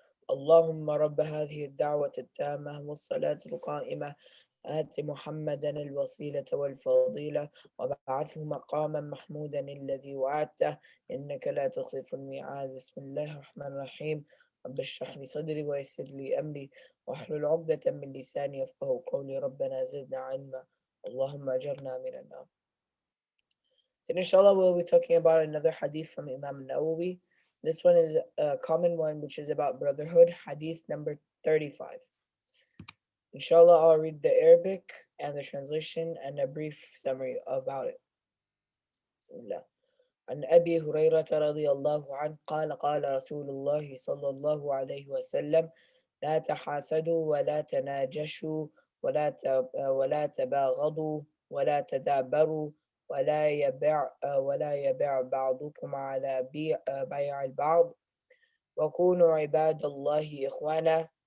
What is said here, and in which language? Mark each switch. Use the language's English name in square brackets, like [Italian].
[Arabic] اللهم رب هذه الدعوة التامة والصلاة القائمة آت محمدا الوسيلة والفضيلة وابعثه مقاما محمودا الذي وعدته إنك لا تخلف الميعاد. بسم الله الرحمن الرحيم. رب اشرح لي صدري ويسر لي أمري واحلل عقدة من لساني يفقهوا قولي. ربنا زدنا علما اللهم أجرنا من النار. [English] And inshallah, we'll be talking about another hadith from Imam Nawawi. This one is a common one, which is about brotherhood, hadith number 35. Inshallah, I'll read the Arabic and the translation and a brief summary about it. Bismillah. [Arabic] عن أبي هريرة رضي الله عنه قال قال رسول الله صلى الله عليه وسلم لا تحاسدوا ولا تناجشوا ولا تباغضوا ولا تدابروا ولا يبع بعضكم على بيع البعض وكونوا عباد الله إخوانا.